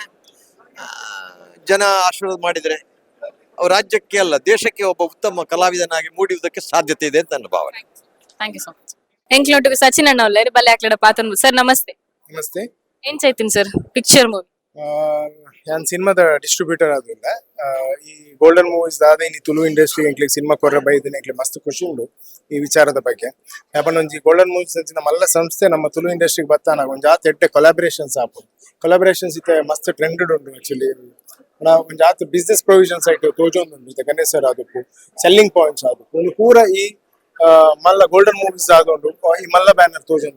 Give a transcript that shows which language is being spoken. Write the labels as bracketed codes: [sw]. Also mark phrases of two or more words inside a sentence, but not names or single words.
[kn] ಜನ ಆಶೀರ್ವಾದ ಮಾಡಿದ್ರೆ ಅವ್ರ ರಾಜ್ಯಕ್ಕೆ ಅಲ್ಲ ದೇಶಕ್ಕೆ ಒಬ್ಬ ಉತ್ತಮ ಕಲಾವಿದನಾಗಿ ಮೂಡುವುದಕ್ಕೆ ಸಾಧ್ಯತೆ ಇದೆ ಅಂತ ನನ್ನ ಭಾವನೆ. [en] thank you so much. [tcy] ಎಂಕ್ಲೋಟು ಸಚಿನ್ ಅಣ್ಣ ಒಳ್ಳೆ ಬಲ್ಲೆ ಆಕ್ಲಡ ಪಾತನ್ ಸರ್ ನಮಸ್ತೆ. [kn] ನಮಸ್ತೆ. [tcy] ಏನ್ ಚೈತಿನ್ ಸರ್ [en] picture movie [kn] ನಾನು ಸಿನಿಮಾದ ಡಿಸ್ಟ್ರಿಬ್ಯೂಟರ್ ಆದ್ರಿಂದ [tcy] ಈ ಗೋಲ್ಡನ್ ಮೂವೀಸ್ ದಾದ ಈ ತುಳು ಇಂಡಸ್ಟ್ರಿ ಎಂಕ್ಲಿಗೆ ಸಿನಿಮಾ ಕೊರ್ರ ಬೈದಿನ ಮಸ್ತ್ ಖುಷಿ ಉಂಡು ಈ ವಿಚಾರದ ಬಗ್ಗೆ. ಯಾಪಂಡೊಂಜಿ ಗೋಲ್ಡನ್ ಮೂವೀಸ್ ನಮ್ಮ ಮಲ್ಲ ಸಂಸ್ಥೆ ನಮ್ಮ ತುಳು ಇಂಡಸ್ಟ್ರಿಗೆ ಬತ್ತಾನ ಒಂಜ್ ಆತ ಎಡ್ಡೆ ಕೊಲಾಬ್ರೇಷನ್ಸ್ ಆಪು. ಕೊಲಾಬ್ರೇಷನ್ಸ್ ಇತ್ತೆ ಮಸ್ತ್ ಟ್ರೆಂಡೆಡ್ ಉಂಡು. ಆಕ್ಚುಲಿ ಒಂಜ್ ಆತ [en] business provisions [tcy] ಆಯ್ತು ತೋಜೊಂದುಂಡು ಇತ್ತೆ ಗಣೇಶರ್ ಆದಪ್ಪು [en] selling points [tcy] ಆದಪ್ಪು ಒಂದು ಪೂರ ಈ ಮಲ್ಲ ಗೋಲ್ಡನ್ ಮೂವೀಸ್ ಆದೊಂಡು ಈ ಮಲ್ಲ ಬ್ಯಾನರ್ ತೋಜೊಂದು.